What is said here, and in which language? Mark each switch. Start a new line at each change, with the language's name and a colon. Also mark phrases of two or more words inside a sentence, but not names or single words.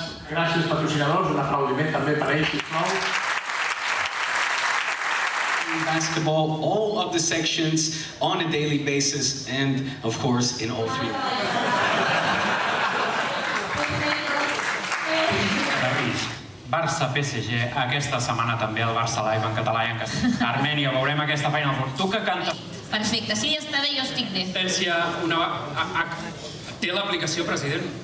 Catalan: Gràcies, patrocinadors. Un aplaudiment també per ells, sisplau.
English: Basketball, all of the sections on a daily basis, and of course in all three.
Catalan: Barça, PSG, aquesta setmana també el Barça Live en català i en castellà. Armènia, veurem aquesta Final Four. Tu que cantes... Perfecte, si ja està bé, jo estic bé. Té l'aplicació, president?